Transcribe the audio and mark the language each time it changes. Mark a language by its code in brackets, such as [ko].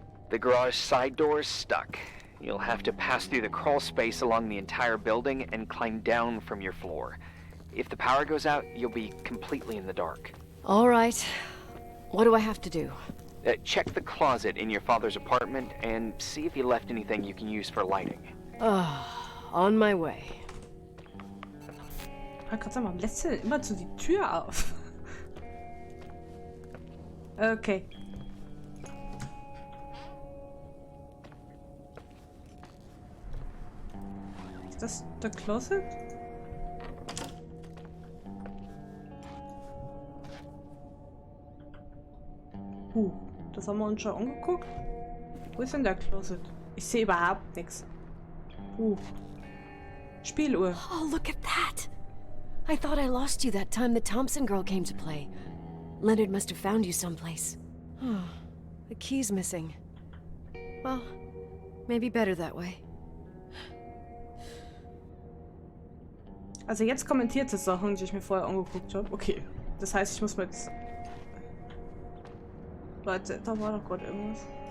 [en] The garage side door is stuck. You'll have to pass through the crawl space along the entire building and climb down from your floor. If the power goes out, you'll be completely in the dark. all right. What do I have to do? Check the closet in your father's apartment and see if he left anything you can use for lighting. On my way. [de] Ich wollte gerade sagen, warum lässt du denn immer so die Tür auf? Okay. Ist das der Closet? Das haben wir uns schon angeguckt. Wo ist denn der Closet? Ich sehe überhaupt nichts. Spieluhr. [en] Oh, look at that! I thought I lost you that time the Thompson girl came to play. Leonard must have found you someplace. Oh, the key's missing. Well, maybe better that way. [de] Also jetzt kommentiert es Sachen, die ich mir vorher angeguckt habe. Okay, das heißt, ich muss mit... Warte, da war doch gerade irgendwas.